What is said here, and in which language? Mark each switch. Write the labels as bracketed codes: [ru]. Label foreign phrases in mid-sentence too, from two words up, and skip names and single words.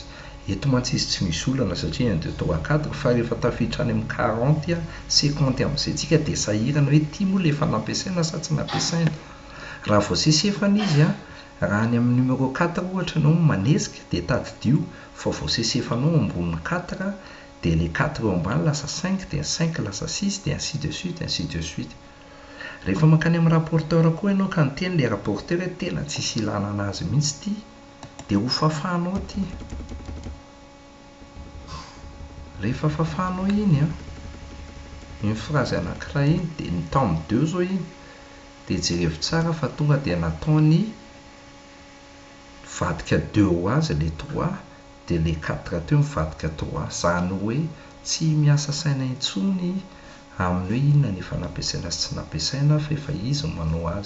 [mg] Eto mantsy izy tsy misy olana satria 1 2 3 4 fa rehefa tafiditra any amin'ny 40 50 amin'izay tsika dia sahirana hoe ty moa le efa nampiasaina sa tsy nampiasaina. Raha vao sesefana izy raha any amin'ny numéro 4 ohatra ianao manesika dia tadidio fa vao sesefanao ambony 4 dia le 4 eo ambany lasa 5 dia 5 lasa 6 dia [fr] ainsi de suite ainsi de suite. [mg] Rehefa mankany amin'ny rapporteur koa ianao ka niteny le rapporteur hoe tena tsisy ilana anazy mihitsy ity, dia ho fafanao ty. Rehefa fafanao iny iny phrase anankiray iny dia ny tome 2 zao iny dia jerevy tsara fa tonga dia nataony vadika 2 ho azy le 3 dia le 4 teo mivadika 3, zany hoe tsy miasa saina intsony amin'ny hoe inona ny efa nampiasaina sy tsy nampiasaina fa efa izy manao azy.